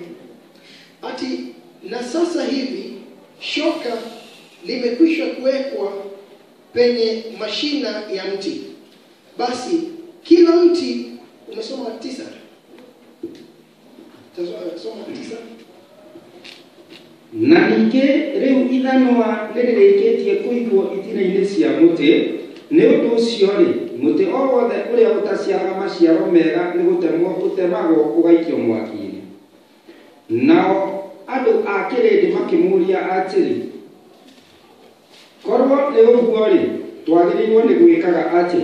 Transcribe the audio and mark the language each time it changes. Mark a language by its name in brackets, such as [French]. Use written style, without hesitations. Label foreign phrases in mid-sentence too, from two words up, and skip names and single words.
[Swahili] Ati na sasa hivi shoka limekwisha kuwekwa penye mashina ya mti. Basi kila mti, umesoma 9. Soma 9. [Kikuyu] Na ningĩ rĩu ithanwa rĩrĩkĩtie kũigwo itina-inĩ cia mũtĩ, nĩ ũndũ ũcio rĩ, mũtĩ o wothe ũrĩa ũtaciaraga maciaro mega nĩ gũtemagwo ũgaikio mwaki-inĩ. Nao andũ a kĩrĩndĩ makĩmũũria atĩrĩ, korwo nĩ ũguo rĩ, twagĩrĩirwo nĩ gwĩkaga atĩ?